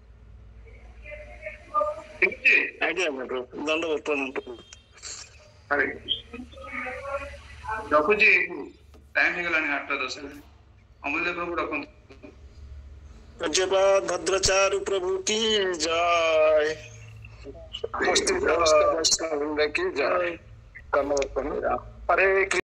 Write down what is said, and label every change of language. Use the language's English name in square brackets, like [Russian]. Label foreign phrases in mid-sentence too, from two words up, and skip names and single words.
[Odia] ଠିକ ଅଛି? ଆଜ୍ଞା ଦଣ୍ଡବତ ପ୍ରଣାମ। ରଖୁଛି, ଟାଇମ ହେଇଗଲାଣି 8:10। ଅମୂଲ୍ୟ ପ୍ରଭୁ ରଖନ୍ତୁ। ପୂଜ୍ୟପାଦ ଭଦ୍ରାଚାର୍ୟ ପ୍ରଭୁ [Hindi] की जय। समस्त वैष्णव वृंद की जय। हरे